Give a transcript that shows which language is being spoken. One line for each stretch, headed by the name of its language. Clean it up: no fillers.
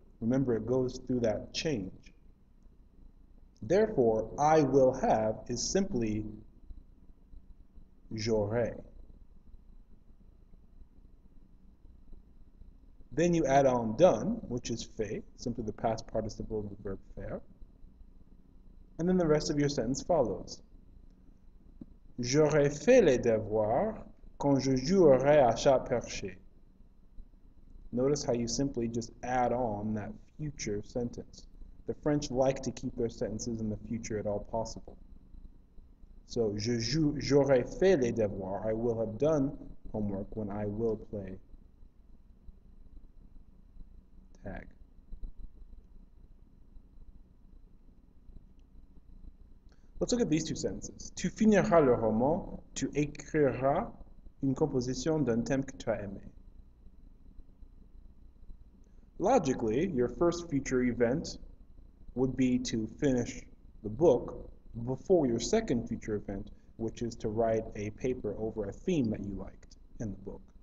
English: Remember, it goes through that change. Therefore, I will have is simply j'aurai. Then you add on done, which is fait, simply the past participle of the verb faire. And then the rest of your sentence follows.
French: J'aurai fait les devoirs quand je jouerai à chat perché.
English: Notice how you simply just add on that future sentence. The French like to keep their sentences in the future at all possible. So,
French: j'aurai fait les devoirs.
English: I will have done homework when I will play tag. Let's look at these two sentences.
French: Tu finiras le roman, tu écriras une composition d'un thème que tu as aimé.
English: Logically, your first future event would be to finish the book before your second future event, which is to write a paper over a theme that you liked in the book.